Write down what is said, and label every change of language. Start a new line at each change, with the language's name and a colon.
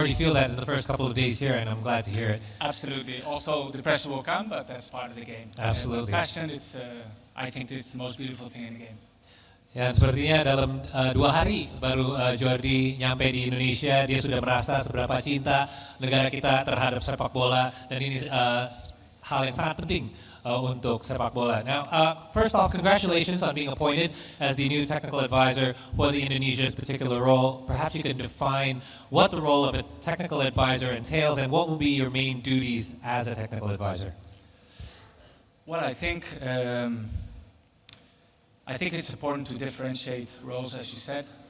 English: already feel that in the first couple of days here, and I'm glad to hear it. Absolutely. Also, the pressure will come, but that's part of the game. Absolutely. Passion, I think it's the most beautiful thing in the game.
Indonesian: Ya, sepertinya dalam 2 hari baru Jordi nyampe di Indonesia, dia sudah merasa seberapa cinta negara kita terhadap sepak bola, dan ini hal yang sangat penting untuk sepak bola.
English: Now, first off, congratulations on being appointed as the new technical advisor for the Indonesia's particular role. Perhaps you can define what the role of a technical advisor entails and what will be your main duties as a technical advisor. Well, I think it's important to differentiate roles, as you said.